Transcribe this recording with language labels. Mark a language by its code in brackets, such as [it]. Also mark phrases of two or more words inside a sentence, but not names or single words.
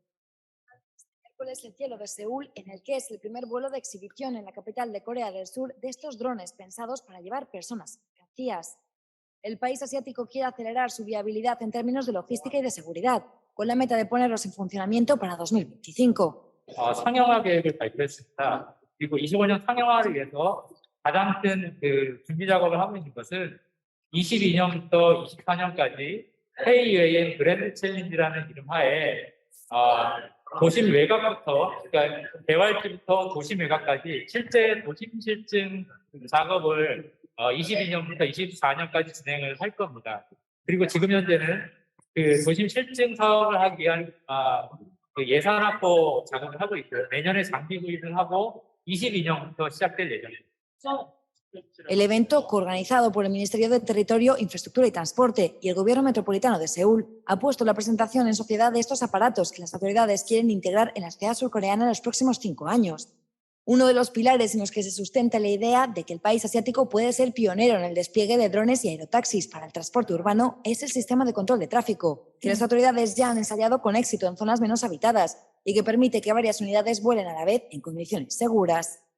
[es] El cielo de Seúl, en el que es el primer vuelo de exhibición en la capital de Corea del Sur de estos drones pensados para llevar personas, mercancías. El país asiático quiere acelerar su viabilidad en términos de logística y de seguridad, con la meta de ponerlos en funcionamiento para 2025. [ko] 상용화 계획을 발표했습니다. 그리고 25년 상용화를 위해서 가장 큰 준비 작업을 하고 있는 것은 22년부터 24년까지 헤이웨이엔 그랜드 챌린지라는 이름 하에 도심 외곽부터, 그러니까 개발지부터 도심 외곽까지 실제 도심 실증 작업을 22년부터 24년까지 진행을 할 겁니다. 그리고 지금 현재는 그 도심 실증 사업을 하기 위한 예산 확보 작업을 hago 있고요. 내년에 장비 구입을 하고 22년부터 시작될 예정입니다. [es] El evento, coorganizado por el Ministerio de Territorio, Infraestructura y Transporte y el Gobierno Metropolitano de Seúl, ha puesto la presentación en sociedad de estos aparatos que las autoridades quieren integrar en la ciudad surcoreana en los próximos 5 años. Uno de los pilares en los que se sustenta la idea de que el país asiático puede ser pionero en el despliegue de drones y aerotaxis para el transporte urbano es el sistema de control de tráfico, que las autoridades ya han ensayado con éxito en zonas menos habitadas y que permite que varias unidades vuelen a la vez en condiciones seguras.